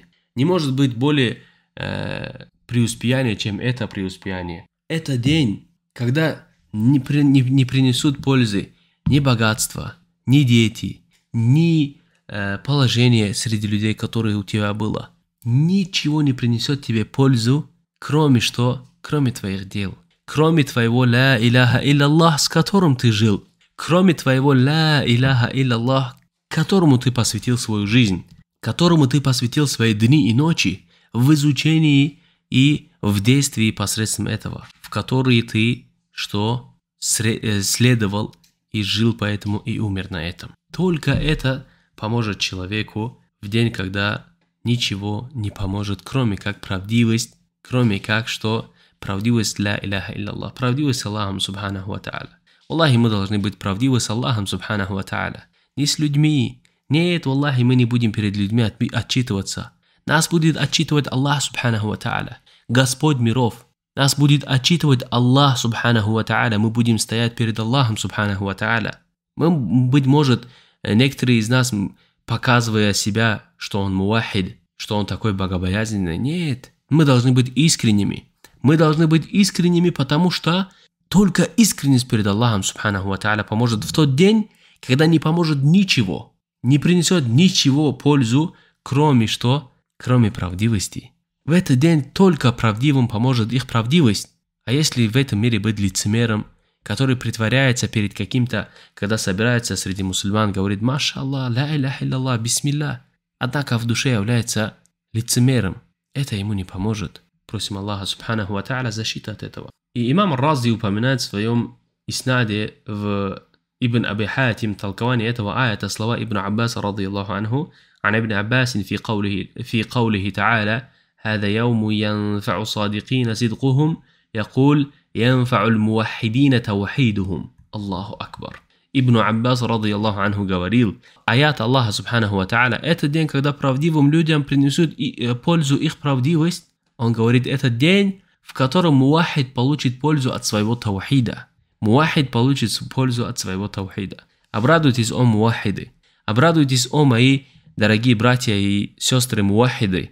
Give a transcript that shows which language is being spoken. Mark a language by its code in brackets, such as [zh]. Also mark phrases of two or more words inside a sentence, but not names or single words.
[ru] Не может быть более преуспеяния, чем это преуспеяние. Это день, когда не принесут пользы ни богатство, ни дети, ни положение среди людей, которое у тебя было. Ничего не принесет тебе пользу, кроме что? Кроме твоих дел. Кроме твоего [ar] لا إله إلا الله, [ru] с которым ты жил. Кроме твоего [ar] لا إله إلا الله, [ru] которому ты посвятил свою жизнь. Которому ты посвятил свои дни и ночи в изучении и в действии посредством этого. В которые ты что? Следовал и жил поэтому и умер на этом. Только это поможет человеку в день, когда ничего не поможет, кроме как правдивость, кроме как что? Правдивость [ar] لا إله إلا الله, [ru] правдивость с Аллахом [ar] سبحانه وتعالى. [ru] Аллахи, мы должны быть правдивы с Аллахом [ar] سبحانه وتعالى. [ru] Не с людьми. Нет, Аллахи, мы не будем перед людьми отчитываться. Нас будет отчитывать Аллах [ar] سبحانه وتعالى, [ru] Господь миров. Нас будет отчитывать Аллах [ar] سبحانه وتعالى. [ru] Мы будем стоять перед Аллахом [ar] سبحانه وتعالى. [ru] Мы, быть может, некоторые из нас, показывая себя, что он муахид, что он такой богобоязненный. Нет, мы должны быть искренними. Мы должны быть искренними, потому что только искренность перед Аллахом [ar] سبحانه وتعالى [ru] поможет в тот день, когда не поможет ничего, не принесет ничего пользу, кроме что? Кроме правдивости. В этот день только правдивым поможет их правдивость. А если в этом мире быть лицемером, который притворяется перед каким-то, когда собирается среди мусульман, говорит: [ar] «ما شاء الله لا إله إلا الله بسم الله», [ru] однако в душе является лицемером, это ему не поможет. Просим Аллаха [ar] سبحانه وتعالى [ru] защиты от этого. И имам Ар-Рази упоминает в своем иснаде в Ибн Аби Хатим толкование этого аята слова Ибн Аббаса [ar] رضي الله عنه, عن ابن عباس في قوله تعالى هذا يوم ينفع صادقين صدقهم يقول ينفع الموحدين توحيدهم. الله أكبر. [ru] Ибн Аббас [ar] رضي الله عنه [ru] говорил: аят Аллаха [ar] سبحانه وتعالى, [ru] это день, когда правдивым людям принесут пользу их правдивость. Он говорит, это день, в котором муахид получит пользу от своего таухида. Муахид получит пользу от своего таухида. Обрадуйтесь, о муахиды. Обрадуйтесь, о мои дорогие братья и сестры муахиды.